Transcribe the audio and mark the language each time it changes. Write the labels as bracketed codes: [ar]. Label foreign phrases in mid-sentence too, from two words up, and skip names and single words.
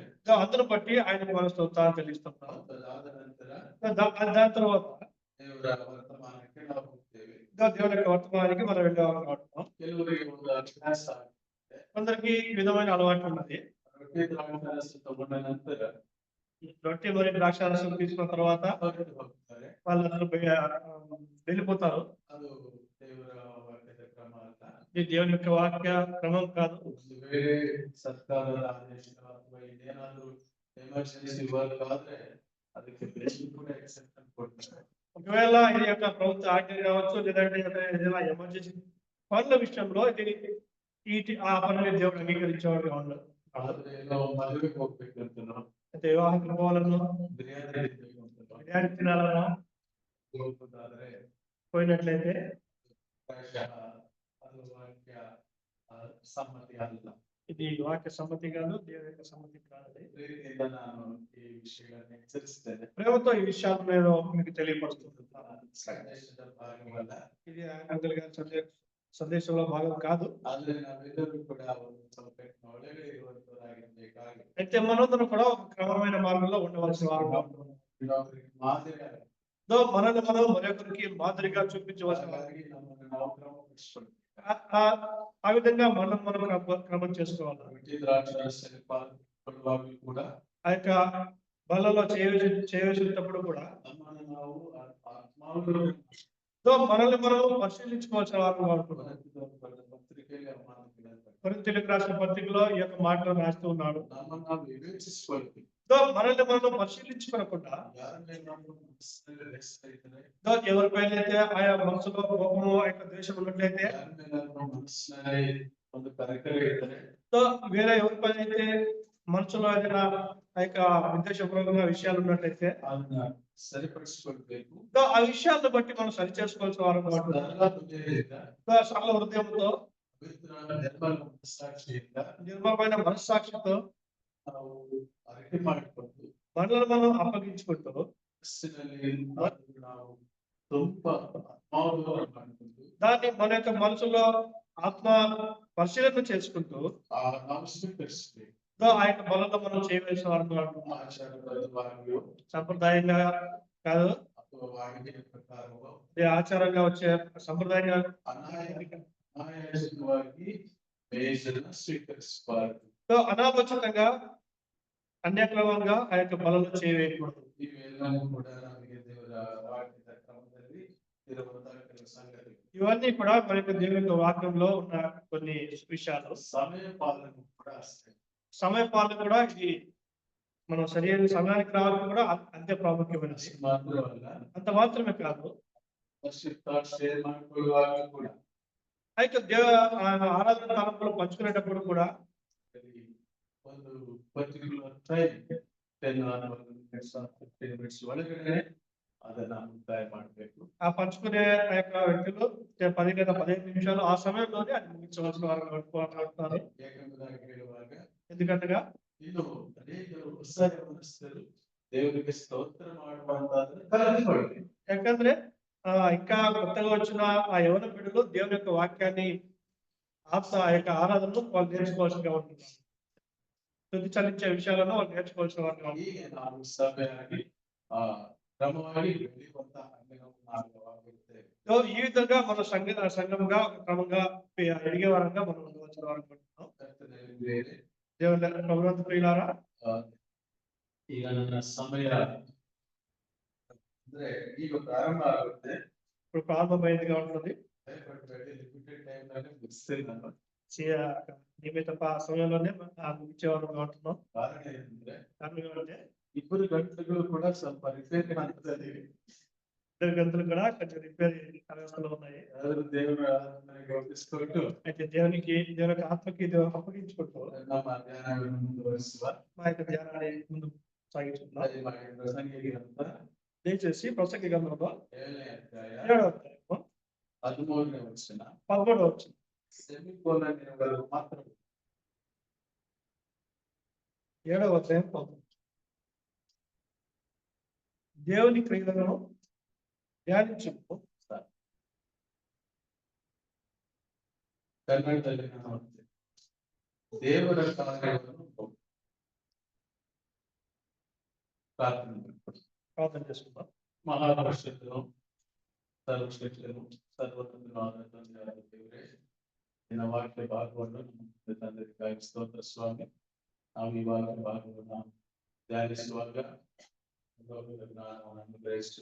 [te] అందును బట్టి ఆయన మన స్తోత్రాలు చెల్లిస్తున్నాం. [kn] ಅದಾದ ನಂತರ [te] దాని తర్వాత [kn] ದೇವರ ವರ್ತಮಾನಕ್ಕೆ ನಾವು ಹೋಗ್ತೇವೆ. [te] దేవుని యొక్క వర్తమానానికి మనం వెళ్ళాలనుకుంటున్నాం. [kn] ಕೆಲವರಿಗೆ ಒಂದು ಅಭ್ಯಾಸ ಆಗುತ್ತೆ. [te] కొందరికి ఈ విధమైన అలవాటు ఉన్నది. [kn] ರೊಟ್ಟಿ ದ್ರಾಕ್ಷಾರಸ ತಗೊಂಡ ನಂತರ [te] రొట్టె మరియు ద్రాక్షారసం తీసుకున్న తర్వాత [kn] ಹೊರಟು ಹೋಗ್ತಾರೆ. [te] వాళ్ళందరూ వెళ్ళిపోతారు. [kn] ಅದು ದೇವರ ವಾಕ್ಯದ ಕ್ರಮ ಅಲ್ಲ. [te] ఇది దేవుని యొక్క వాక్య క్రమం కాదు. [kn] ಒಂದು ವೇಳೆ ಸರ್ಕಾರದ ಆದೇಶ ಅಥವಾ ಇನ್ನೇನಾದ್ರೂ [en] emergency work [kn] ಆದ್ರೆ ಅದಕ್ಕೆ ಬೇರೆ ಕೂಡ ಎಕ್ಸೆಪ್ಷನ್ ಕೊಡ್ತಾರೆ. [te] ఒకవేళ ఇది యొక్క ప్రభుత్వ ఆజ్ఞ కావచ్చు, లేదంటే ఏదైనా ఎమర్జెన్సీ పనుల విషయంలో ఆ పనులు దేవుడు అంగీకరించేవాడు ఉండదు. [kn] ಆದ್ರೆ ನಾವು ಮದುವೆಗೆ ಹೋಗ್ಬೇಕಂತನೋ [te] అయితే వివాహం పోవాలను, [kn] ಬಿರಿಯಾನಿ ತಿನ್ಬೇಕಂತನೋ [te] బిర్యానీ తినాలనో [kn] ಹೋಗೋದಾದ್ರೆ [te] పోయినట్లయితే [kn] ಪ್ರಾಯಶಃ ಅದು ವಾಕ್ಯ ಸಮ್ಮತಿ ಅಲ್ಲ. [te] ఇది వాక్య సమ్మతి కాదు, దేవుని యొక్క సమ్మతి కాదు. [kn] ಪ್ರೀತಿಯಿಂದ ನಾನು ಈ ವಿಷಯಗಳನ್ನು ಎಚ್ಚರಿಸ್ತೇನೆ. [te] ప్రేమతో ఈ విషయాలు నేను మీకు తెలియపరుస్తున్నాను. [kn] ಸಂದೇಶದ ಭಾಗವಲ್ಲ. [te] ఇది అంకుల్ గారి సందేశంలో భాగం కాదు. [kn] ಆದ್ರೆ ನಾವೆಲ್ಲರೂ ಕೂಡ ಒಂದು ಸ್ವಲ್ಪ ಒಳಗಡೆ ಇರುವಂತರಾಗಿರ್ಬೇಕಾಗಿ [te] అయితే మనందరం కూడా ఒక క్రమమైన మార్గంలో ఉండవలసిన వారు [kn] ಇನ್ನೊಬ್ಬರಿಗೆ ಮಾದರಿಯಾಗಿ [te] మనల్ని మనం మరొకరికి మాదిరిగా చూపించవలసిన [kn] ಹಾಗಾಗಿ ನಮ್ಮನ್ನು ನಾವು ಕ್ರಮಪಡಿಸಿಕೊಳ್ಳಿ. [te] ఆ విధంగా మనం క్రమం చేసుకోవాలి. [kn] ರೊಟ್ಟಿ ದ್ರಾಕ್ಷಾರಸದಲ್ಲಿ ಪಾಲ್ಗೊಳ್ಳುವಾಗಲೂ ಕೂಡ [te] ఆ యొక్క బలలో చేయవలసినప్పుడు కూడా [kn] ನಮ್ಮನ್ನು ನಾವು ಆತ್ಮಾವಿನ [te] మనల్ని మనం పరిశీలించుకోవాల్సిన వారు వాడుకున్నాం. [kn] ಪತ್ರಿಕೆಯಲ್ಲಿ ಮಾತುಗಳನ್ನು [te] కొరింథీయులకు రాసిన పత్రికలో ఈ యొక్క మాటలు రాస్తూ ఉన్నాడు. [kn] ನಮ್ಮನ್ನು ನಾವು ವಿವೇಚಿಸಿಕೊಳ್ಳಿ. [te] మనల్ని మనం పరిశీలించుకోకుండా [kn] ಯಾರ ಮೇಲೆ ನಮ್ಮ ಮನಸ್ಸಿನಲ್ಲಿ ರೇಸ್ತಾ ಇದ್ದಾರೆ, [te] ఎవరిపైనైతే ఆయా మనసులో కోపము, ఆ యొక్క ద్వేషం ఉన్నట్లయితే, [kn] ಯಾರ ಮೇಲೆ ನಮ್ಮ ಮನಸ್ಸಿನಲ್ಲಿ ಒಂದು ಕರೆಕರೆ ಇದ್ದಾರೆ, [te] వేరే ఎవరిపైనైతే మనసులో ఏదైనా ఆ యొక్క విద్వేషపూర్వకంగా విషయాలు ఉన్నట్లయితే [kn] ಅದನ್ನ ಸರಿಪಡಿಸಿಕೊಳ್ಬೇಕು. [te] ఆ విషయాలను బట్టి మనం సరి చేసుకోవాల్సిన వారు సరళ హృదయంతో, [kn] ಪವಿತ್ರ ನಿರ್ಮಲ ಮನಸ್ಸಾಕ್ಷಿಯಿಂದ [te] నిర్మలమైన మనస్సాక్షితో [kn] ನಾವು ಅರಿಕೆ ಮಾಡಿಕೊಂಡು [te] మనల్ని మనం అప్పగించుకుంటూ [kn] ಮನಸ್ಸಿನಲ್ಲಿ ನಾವು ತುಂಬಾ ಆತ್ಮಾವಲೋಕನ ಮಾಡಿಕೊಂಡು [te] దాన్ని మన యొక్క మనసులో ఆత్మ పరిశీలన చేసుకుంటూ [kn] ನಾವು ಸ್ವೀಕರಿಸಬೇಕು. [te] ఆ యొక్క బలంలో మనం చేయవలసిన వారు [kn] ಆಚಾರಬದ್ಧವಾಗಿಯೋ [te] సంప్రదాయంగా కాదు, [kn] ಅಥವಾ ವಾಡಿಕೆಯ ಪ್ರಕಾರವೋ [te] ఆచారంగా వచ్చే సంప్రదాయంగా [kn] ಅನಾಯಾಸವಾಗಿ ಮೇಜನ್ನು ಸ್ವೀಕರಿಸಬಾರದು. [te] అనాలోచితంగా అన్యక్రమంగా ఆ యొక్క బలంలో చేయవేయకూడదు. [kn] ಇವೆಲ್ಲವೂ ಕೂಡ ನಮಗೆ ದೇವರ ವಾಕ್ಯದ ಕ್ರಮದಲ್ಲಿ ಇರುವಂತಹ ಕೆಲವು ಸಂಗತಿ. [te] ఇవన్నీ కూడా మన యొక్క దేవుని యొక్క వాక్యంలో ఉన్న కొన్ని విషయాలు. [kn] ಸಮಯ ಪಾಲನೆ ಕೂಡ ಅಷ್ಟೇ. [te] సమయ పాలన కూడా ఇది మనం సరైన సమయానికి రావడం కూడా అంతే ప్రాముఖ్యమైనది. [kn] ಮಾತ್ರವಲ್ಲ, [te] అంత మాత్రమే కాదు, [kn] ಶೇರ್ ಮಾಡಿಕೊಳ್ಳುವಾಗ ಕೂಡ [te] అయితే ఆరాధన కాలంలో పంచుకునేటప్పుడు కూడా [kn] ಒಂದು [en] particular time 10 or 15 minutes [kn] ಒಳಗಡೆ ಅದನ್ನ ಮುಕ್ತಾಯ ಮಾಡಬೇಕು. [te] ఆ పంచుకునే ఆ యొక్క వ్యక్తులు 10 లేదా 15 నిమిషాలు ఆ సమయంలోనే అది ముగించవలసిన వారు మాట్లాడుతున్నారు. [kn] ಏಕೆಂಬುದಾಗಿ ಹೇಳುವಾಗ [te] ఎందుకంటగా [kn] ಇನ್ನು ಅನೇಕರು ಹೊಸ ಯೌವನಸ್ಥರು ದೇವರಿಗೆ ಸ್ತೋತ್ರ ಮಾಡುವಂತಾದ್ರೆ ಕಲಿತುಕೊಳ್ಳಿ. [te] ಯಾಕಂದ್ರೆ ఇంకా కొత్తగా వచ్చిన ఆ యవన బిడ్డలు దేవుని యొక్క వాక్యాన్ని ఆ యొక్క ఆరాధనను వాళ్ళు నేర్చుకోవాల్సిగా ఉంటున్నారు. స్తుతి చెల్లించే విషయాలను వాళ్ళు నేర్చుకోవాల్సిన వారు. [kn] ಹೀಗೆ ನಾವು ಸಭೆಯಾಗಿ ಕ್ರಮವಾಗಿ ಬೆಳೆಯುವಂತಹ ಅಂಗವಾಗಿರುತ್ತೇವೆ. [te] ఈ విధంగా మన సంఘంగా ఒక క్రమంగా ఎదిగే వారంగా మనం ఉండవలసిన వారు అనుకుంటున్నాం. దేవుని ప్రభునందు ప్రియులారా, [kn] ಈಗ ನನ್ನ ಸಮಯ ಅಂದ್ರೆ ಈಗ ಪ್ರಾರಂಭ ಆಗುತ್ತೆ. [te] ఇప్పుడు ప్రారంభమైనదిగా ఉంటుంది. [en] limited time [kn] ನಲ್ಲಿ ಮುಗಿಸ್ತೇನೆ ನಾನು. [te] నియమిత సమయంలోనే ముగించేవారు ఉంటున్నాం. [kn] ಕಾರಣ ಏನಂದ್ರೆ [te] కారణం ఏమంటే [kn] ಇಬ್ಬರು ಗಂಟೆಗಳು ಕೂಡ ಸ್ವಲ್ಪ ರಿಪೇರಿ ಆಗ್ತದೆ. [te] ఇద్దరు గంటలు కూడా కొంచెం రిపేర్ అవస్థలో ఉన్నాయి. [kn] ಯಾರು ದೇವರ ಆರಾಧನೆಗೆ ಒಪ್ಪಿಸಿಕೊಂಡು [te] అయితే దేవుని యొక్క ఆత్మకి ఇది అప్పగించుకుంటూ [kn] ನಮ್ಮ ಧ್ಯಾನವನ್ನು ಮುಂದುವರಿಸುವ [te] మా యొక్క ధ్యానాన్ని ముందు సాగించుకుందాం. [kn] ದಯಮಾಡಿ ಪ್ರಸಂಗಿ ಗ್ರಂಥ [te] దయచేసి ప్రసంగి గ్రంథంలో [kn] 7ನೇ ಅಧ್ಯಾಯ [te] 7వ అధ్యాయము [kn] 13ನೇ ವಚನ [te] 13వ వచనం. [kn] ಸೆಮಿಕೋಲನ್ ಇರುವವರು ಮಾತ್ರ [te] 7వ అధ్యాయం 13. దేవుని క్రియలను ధ్యానించుకు. [kn] ಕನ್ನಡದಲ್ಲಿ ನಾವು ದೇವರ ಕಾರ್ಯವನ್ನು [te] ప్రార్థన చేసుకుందాం. [kn] ಮಹಾಪರಿಷತ್ತನು ಸರ್ವಶಕ್ತನು ಸರ್ವತಂತ್ರನಾದ ತಂದೆಯಾದ ದೇವರೇ, ನಿನ್ನ ವಾಕ್ಯ ಭಾಗವನ್ನು ನಮ್ಮ ತಂದೆಗಾಗಿ ಸ್ತೋತ್ರ ಸ್ವಾಮಿ. ನಾವು ಈ ವಾಕ್ಯ ಭಾಗವನ್ನು ಧ್ಯಾನಿಸುವಾಗ ಲೋಕದ ಜ್ಞಾನವನ್ನು ಅನುಗ್ರಹಿಸು.